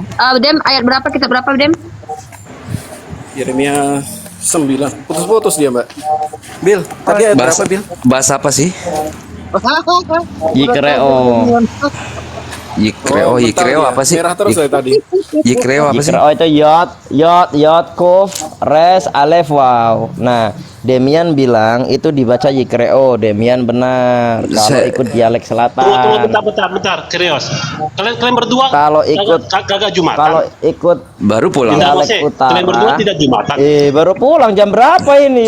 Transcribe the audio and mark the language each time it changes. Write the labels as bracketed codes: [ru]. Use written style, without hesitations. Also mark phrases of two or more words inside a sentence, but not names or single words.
[id] Dem, ayat berapa kita berapa Dem? Yeremia 9. Putus-putus dia Mbak. Bil, tadi ayat berapa Bil? Bahasa apa sih? Yikreo apa sih? Merah terus dari tadi. Yikreo apa sih? Yikreo itu yod kuf res alef waw. Nah, Demian bilang itu dibaca Yikreo. Demian benar. Kalau ikut dialek selatan. Bentar, Krios. Kalian berdua kalau ikut kagak Jumatan. Kalau ikut baru pulang. Dialek utara. Kalian berdua tidak Jumatan. Baru pulang jam berapa ini?